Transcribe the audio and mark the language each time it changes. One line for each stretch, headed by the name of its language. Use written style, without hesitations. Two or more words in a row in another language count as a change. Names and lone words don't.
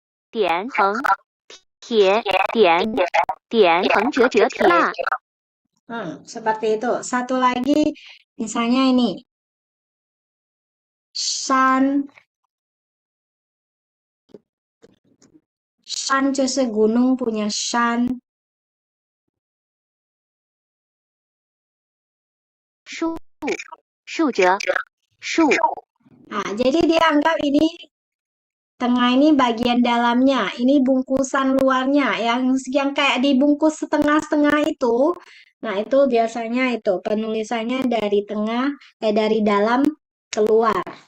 Chinese: 点横撇点点横折折提蜡
Indonesian: Seperti itu. Satu lagi, misalnya ini. Shan. Shan 就是 gunung punya shan.
Chinese: 竖竖折竖
Indonesian: Nah, jadi dia anggap ini tengah ini bagian dalamnya, ini bungkusan luarnya, yang kayak dibungkus setengah-setengah itu. Nah, itu biasanya itu penulisannya dari tengah, dari dalam keluar.